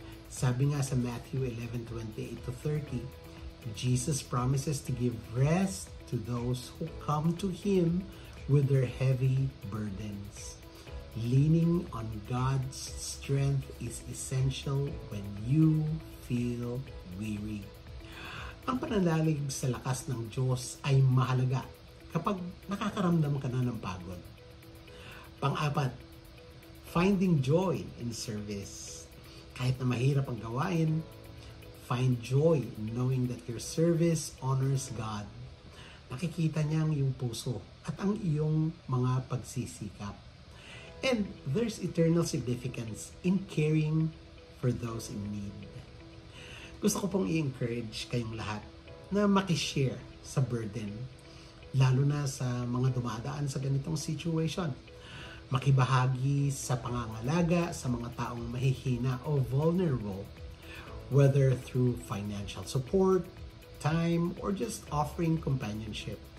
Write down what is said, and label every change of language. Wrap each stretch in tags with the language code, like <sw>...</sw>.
<tl>Sabi nga sa</tl> <en>Matthew 11:28-30, Jesus promises to give rest to those who come to Him with their heavy burdens. Leaning on God's strength is essential when you feel weary.</en> <tl>Ang pananalig sa lakas ng Diyos ay mahalaga kapag nakakaramdam ka na ng pagod. Pang-apat,</tl> <en>finding joy in service.</en> <tl>Kahit na mahirap ang gawain,</tl> <en>find joy in knowing that your service honors God.</en> <tl>Nakikita niya ang iyong puso at ang iyong mga pagsisikap.</tl> <en>And there's eternal significance in caring for those in need.</en> <tl>Gusto ko pong i-encourage kayong lahat na makishare sa burden, lalo na sa mga dumadaan sa ganitong situation. Makibahagi sa pangangalaga sa mga taong mahihina o vulnerable,</tl> <en>whether through financial support, time, or just offering companionship.</en>